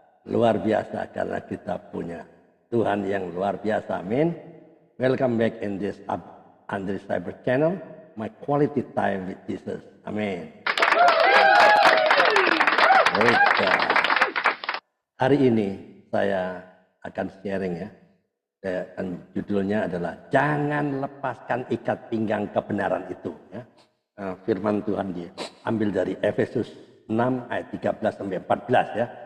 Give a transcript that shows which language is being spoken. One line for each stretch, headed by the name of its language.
Indonesian: Luar biasa karena kita punya Tuhan yang luar biasa. Amin.
English: Welcome back in this Andres Cyber Channel, my quality time with Jesus.
Indonesian: Amin. Baik, hari ini saya akan sharing ya. Dan judulnya adalah jangan lepaskan ikat pinggang kebenaran itu. Ya. Firman Tuhan diambil dari Efesus 6 ayat 13 sampai 14 ya.